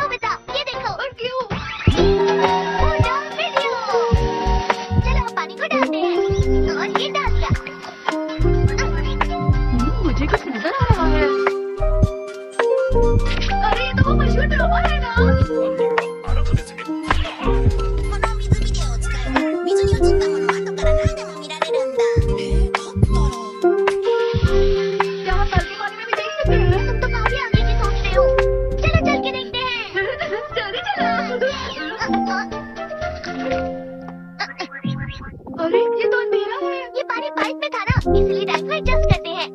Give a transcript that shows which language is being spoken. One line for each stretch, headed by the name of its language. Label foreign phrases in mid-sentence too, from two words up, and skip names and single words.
Hindi: नोबिता, ये देखो। और क्यों?
English: photo video.
Hindi: चलो अब पानी को डालते हैं। और ये डाल दिया। मुझे कुछ नजर आ रहा है। अरे ये तो वो मशहूर ड्रामा है ना?
Japanese: この水ビデオを使えば水に映ったものを後から何でも見られるんだ。
Hindi: क्या हम नल के पानी में भी देख सकते हैं? तुम तो काफी आगे की सोच रहे हो। चलो चल के देखते हैं। चले चला। अरे ये तो अंधेरा है। ये पानी पाइप में था ना, इसलिए टाइम को एडजस्ट करते हैं।